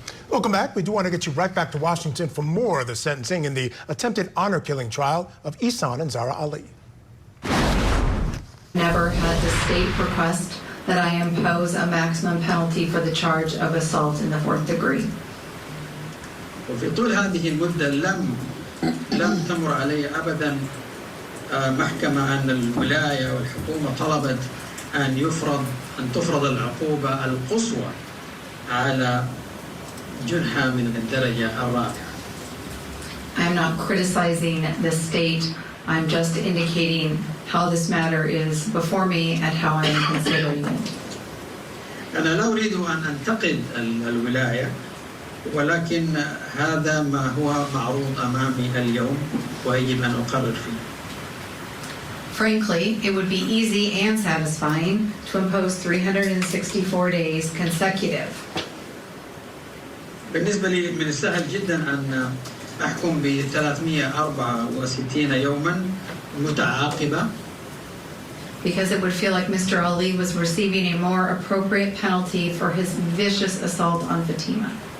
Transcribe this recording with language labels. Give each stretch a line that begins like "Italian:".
English: Welcome back. We do want to get you right back to Washington for more of the sentencing in the attempted honor killing trial of Ihsan and Zara Ali. Never had the state request that I impose a maximum penalty for the charge of assault in the 4th degree.
Arabic: وفي طول هذه المدة لم تمر علي أبدا محكمة أن الولاية والحكومة طلبت أن تفرض العقوبة القصوى على جنحة من الدرجة الرابعة.
English: I'm not criticizing the state. I'm just indicating how this matter is before me and how I am considering it.
Arabic: أنا لا أريد أن أنتقد الولاية ولكن هذا ما هو معروض أمامي اليوم ويجب أن أقرر فيه.
English: Frankly, it would be easy and satisfying to impose 364 days consecutive.
Arabic: بالنسبة لي من السهل جدا أن أحكم ب 364 يوما متعاقبة.
English: Because it would feel like Mr. Ali was receiving a more appropriate penalty for his vicious assault on Fatima.